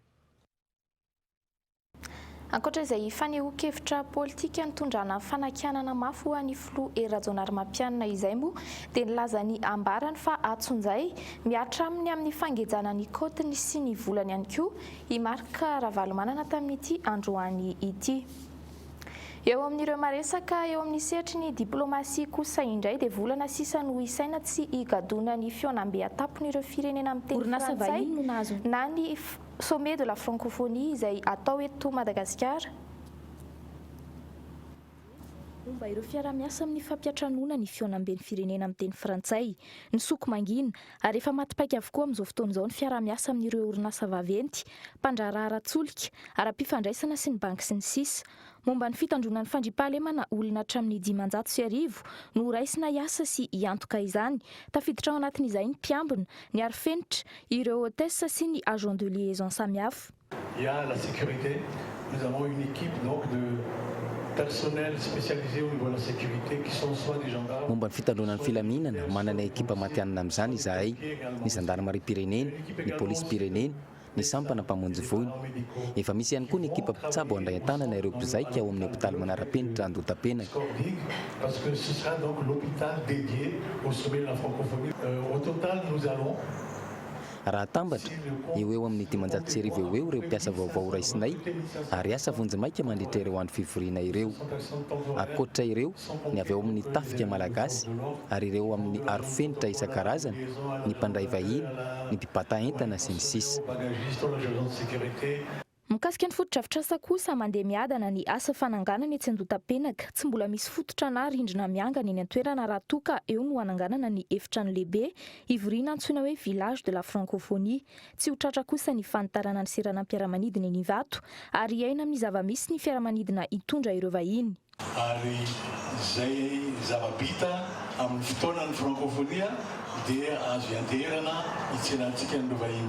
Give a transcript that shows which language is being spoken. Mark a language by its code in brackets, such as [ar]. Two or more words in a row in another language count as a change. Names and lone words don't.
[mg] Ankoatra izay fanehoan-kevitra politika nitondrana fanakianana mafy ho an'ny filoha Hery Rajaonarimampianina izay moa dia nilaza ny ambarany fa atsonjay miatra aminy amin'ny fangejana ny kotiny sy ny volany ihany koa i Marc Ravalomanana tamin'ity androany ity. Eo amin'ireo maresaka eo amin'ny sehatry ny diplomasia kosa indray dia volana sisa no isaina tsy higadona ny fionam-beatapon'ireo firenena amin'ny teny frantsay na ny [fr] sommet de la francophonie [mg] izay atao eto Madagasikara. Momba ireo fiara-miasa amin'ny fampiatranona ny fionam-ben'ny firenena amin'ny teny frantsay ny soko mangina ary efa matipaika avokoa amin'izao fotoana izao ny fiara-miasa amin'ireo orinasa vaventy, mpandraharaha ara-tsolika, ara-pifandraisana sy ny banky sy ny sisa. Momba ny fitandronan'ny fandriampahalemana olona hatramin'ny 500,000 no raisina hiasa sy hiantoka izany. Tafiditra ao anatin'izay ny mpiambina, ny arifenitra, ireo hôtesse sy ny [fr] agent de liaison [mg] samihafa. [fr] Il y a la sécurité. Nous avons une équipe donc de personnel spécialisé au niveau de la sécurité qui sont soit des gendarmes. [mg] Momba ny fitandronan'ny filaminana manana ekipa matianina amin'izany izahay, ny gendarmerie-pirenena, ny police-pirenena, ny sampana mpamonjy voiny. Efa misy ihany koa ny ekipa mpitsabo handray an-tanana ireo mpizaika ao amin'ny hôpitaly manara-penitra Andotapenaka. [fr] Parce que ce sera donc l'hôpital dédié au sommet de la francophonie. Au total, nous allons [mg] raha tambatra eo amin'ny 500 eo ireo mpiasa vaovao raisinay ary asa vonjy-maika mandritra ireo andro fivoriana ireo. Akoatra ireo ny avy eo amin'ny tafika malagasy ary ireo amin'ny arofenitra isan-karazany, ny mpandray vahiny, ny mpibata entana sy ny sisa. Mikasika ny fotodrafitrasa kosa mandeha miadana ny asa fananganana etsy Andotapenaka. Tsy mbola misy fototra na rindrina miangana eny an-toerana raha toka eo no hananganana ny efitrano lehibe hivoriana antsoina hoe [fr] village de la francophonie. [mg] Tsy ho tratra kosa ny fanitarana ny seranam-piaramanidina eny Ivato ary iaina amin'ny zava-misy ny fiaramanidina hitondra ireo vahiny. Ary izay zava-bita amin'ny fotoanan'ny francophonie dia azo ianterana hitsenantsika ny vahiny.